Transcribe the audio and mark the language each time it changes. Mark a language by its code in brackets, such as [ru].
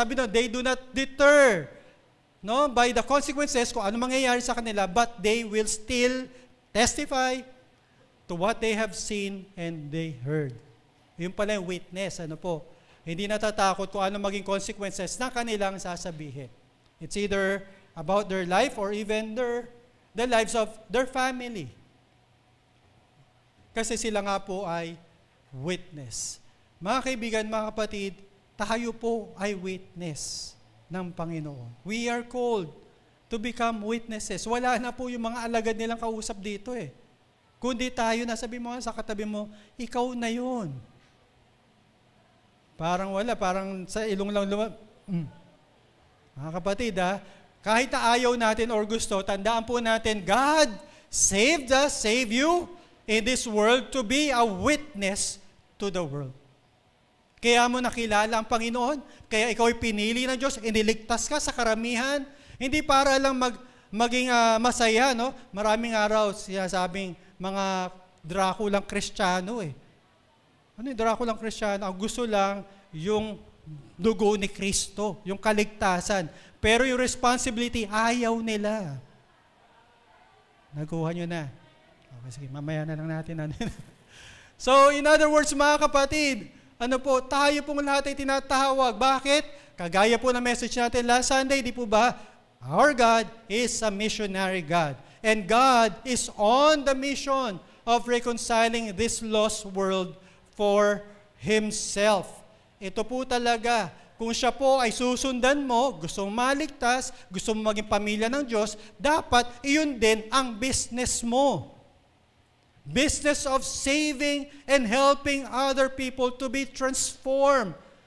[tl] Sabi na, [en] they do not deter, no, by the consequences [tl] kung ano mangyayari sa kanila, [en] but they will still testify to what they have seen and they heard. [tl] Yun pala yung witness, ano po. Hindi natatakot kung ano maging consequences na kanilang sasabihin. [en] It's either about their life or even the lives of their family. [tl] Kasi sila nga po ay witness. Mga kaibigan, mga kapatid, tayo po ay witness ng Panginoon. [en] We are called to become witnesses. [tl] Wala na po yung mga alagad nilang kausap dito eh. Kundi tayo na, sabi mo sa katabi mo, ikaw na yun. Parang wala, parang sa ilong lang Mga kapatid, kahit na ayaw natin or gusto, tandaan po natin, [en] God saved us, save you, in this world to be a witness to the world. [tl] Kaya mo nakilala ang Panginoon, kaya ikaw ay pinili ng Diyos, iniligtas ka sa karamihan, hindi para lang maging masaya, no? Maraming araw sinasabing mga Draculang Kristiyano eh. Ano yung Draculang Kristiyano? Ang gusto lang yung dugo ni Kristo, yung kaligtasan. Pero yung responsibility, ayaw nila. Nakuha nyo na. Okay, sige, mamaya na lang natin. [en] So, in other words, [tl] mga kapatid, tayo pong lahat ay tinatawag. Bakit? Kagaya po ng message natin last Sunday, di po ba? [en] Our God is a missionary God. And God is on the mission of reconciling this lost world for Himself. [tl] Ito po talaga, kung siya po ay susundan mo, gusto mong maligtas, gusto mong maging pamilya ng Diyos, dapat iyon din ang business mo. [en] Business of saving and helping other people to be transformed.